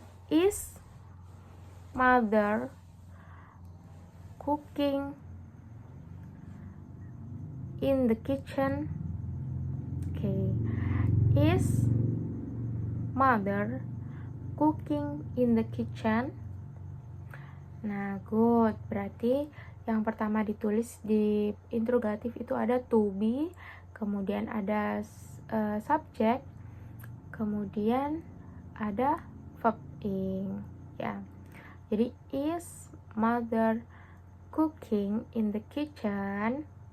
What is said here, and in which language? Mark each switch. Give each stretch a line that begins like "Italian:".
English: Is mother cooking in the kitchen? Okay. Is mother cooking in the kitchen? Nah, good.
Indonesian: Berarti yang pertama ditulis di interrogatif itu ada to be, kemudian ada subject, kemudian ada verb ing, ya.
English: Jadi is mother cooking in the kitchen?